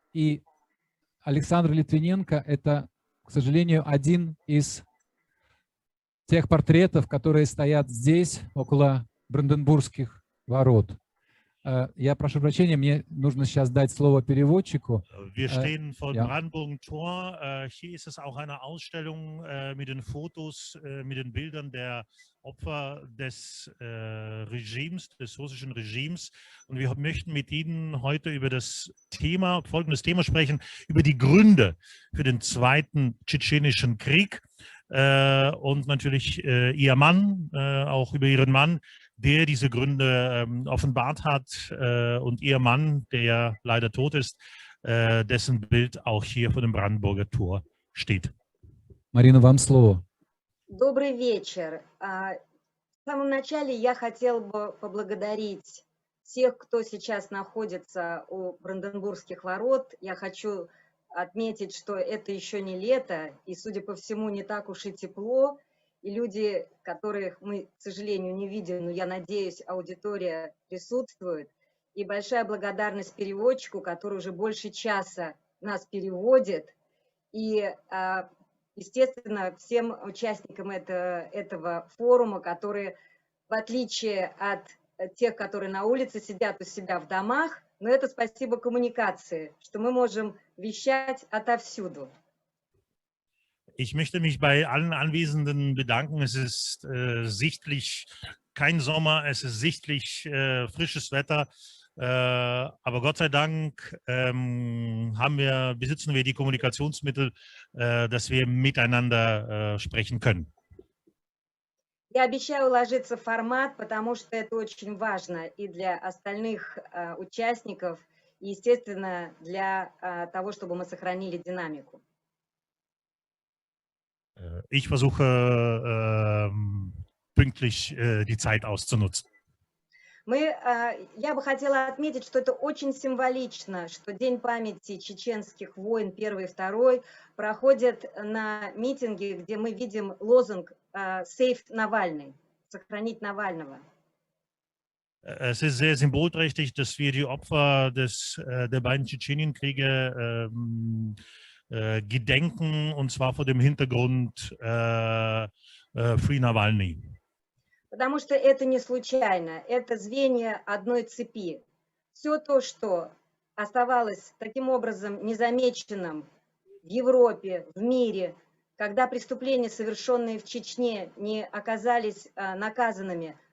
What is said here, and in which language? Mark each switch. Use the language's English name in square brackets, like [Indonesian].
[Russian] И Александр Литвиненко – это, к сожалению, один из тех портретов, которые стоят здесь, около Бранденбургских ворот. Я прошу прощения, мне нужно сейчас дать слово переводчику. [German] Wir stehen vor dem Brandenburger Tor. Hier ist es auch eine Ausstellung mit den Fotos, mit den Bildern der Opfer des Regimes, des russischen Regimes. Und wir möchten mit Ihnen heute über folgendes Thema sprechen, über die Gründe für den Zweiten Tschetschenischen Krieg und natürlich Ihr Mann, auch über Ihren Mann, der diese Gründe offenbart hat, und ihr Mann, der leider tot ist, dessen Bild auch hier vor dem Brandenburger Tor steht. [Russian] Марина, вам слово. Добрый вечер. В самом начале я хотела бы поблагодарить тех, кто сейчас находится у Бранденбургских ворот. Я хочу отметить, что это еще не лето, и, судя по всему, не так уж и тепло. И люди, которых мы, к сожалению, не видим, но я надеюсь, аудитория присутствует. И большая благодарность переводчику, который уже больше часа нас переводит. И, естественно, всем участникам этого форума, которые, в отличие от тех, которые на улице сидят у себя в домах, но это спасибо коммуникации, что мы можем вещать отовсюду. [German] Ich möchte mich bei allen Anwesenden bedanken. Es ist sichtlich kein Sommer, es ist sichtlich frisches Wetter. Aber Gott sei Dank besitzen wir die Kommunikationsmittel, dass wir miteinander sprechen können. [Russian] Я обещаю уложиться в формат, потому что это очень важно и для остальных участников, и, естественно, для того, чтобы мы сохранили динамику. [German] Ich versuche pünktlich die Zeit auszunutzen. [Russian] Я бы хотела отметить, что это очень символично, что День памяти чеченских войн 1 и 2 проходит на митинге, где мы видим лозунг «Save Навальный», «Сохранить Навального». [German] Es ist sehr symbolträchtig, dass wir die Opfer der beiden Tschetschenienkriege gedenken, und zwar vor dem Hintergrund Free Навальный. [Russian] Потому что это не случайно, это звенья одной цепи. Все то, что оставалось таким образом незамеченным в Европе, в мире, когда преступления, совершенные в Чечне, не оказались наказанными,